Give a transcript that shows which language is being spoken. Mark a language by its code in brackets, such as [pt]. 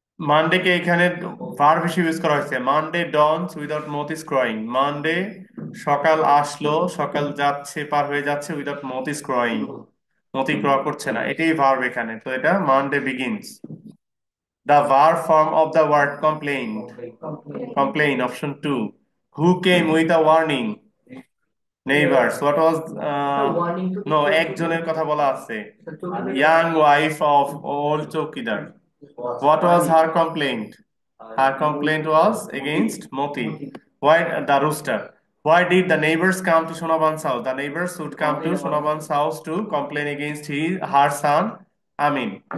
[bn] Monday কে এখানে verb হিসেবে use করা হয়েছে। [en] Monday dawns without Moti's crowing. [bn] মানডে সকাল আসলো, সকাল যাচ্ছে, পার হয়ে যাচ্ছে [en] Without Moti's crowing. [bn] মতি ক্রয় করছে না, এটাই ভার্ব এখানে। তো এটা [en] Monday begins. The verb form of the word complained. Complain, option 2. Who came with a warning? Neighbors. What was no, [bn] একজনের কথা বলা আছে। [en] Young wife of old chowkidar. What was her complaint? Her complaint was against Moti. Why the rooster? Why did the neighbors come to Shonaban's house? The neighbors would come to Shonaban's house to complain against her son, Amin.